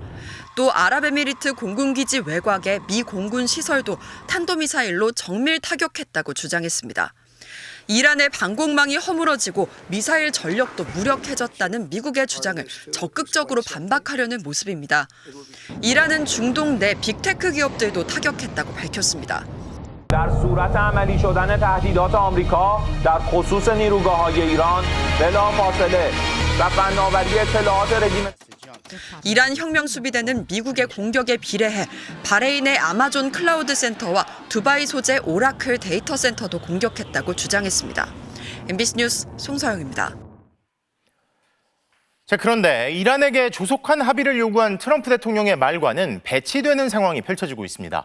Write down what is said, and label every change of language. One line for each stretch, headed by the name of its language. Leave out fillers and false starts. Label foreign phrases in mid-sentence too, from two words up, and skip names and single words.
Korean: 또 아랍에미리트 공군기지 외곽의 미 공군 시설도 탄도미사일로 정밀 타격했다고 주장했습니다. 이란의 방공망이 허물어지고 미사일 전력도 무력해졌다는 미국의 주장을 적극적으로 반박하려는 모습입니다. 이란은 중동 내 빅테크 기업들도 타격했다고 밝혔습니다.
Persian: در صورت عملی شدن تهدیدات آمریکا در خصوص نیروگاه‌های ایران بلافاصله و فناوری اطلاعات رژیم
Korean: 이란 혁명수비대는 미국의 공격에 비례해 바레인의 아마존 클라우드 센터와 두바이 소재 오라클 데이터 센터도 공격했다고 주장했습니다. MBC 뉴스 송서영입니다. 자, 그런데 이란에게 조속한 합의를 요구한 트럼프 대통령의 말과는 배치되는 상황이 펼쳐지고 있습니다.